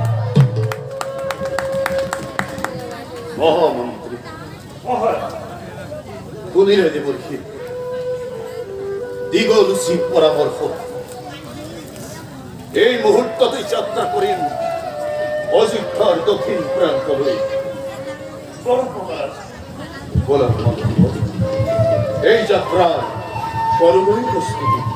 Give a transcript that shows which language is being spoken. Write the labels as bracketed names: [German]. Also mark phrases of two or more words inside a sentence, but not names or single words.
[Assamese] মহামন্ত্রী মহারাজ শুনিলে দেৱৰ্ষি দীঘলুচি পৰামৰ্শ এই মুহূৰ্ততে যাত্ৰা কৰিম অযোধ্যাৰ দক্ষিণ প্ৰান্তলৈ। বরং মহারাজ বলা এই যাত্ৰাৰ সৰ্বই প্ৰস্তুতি।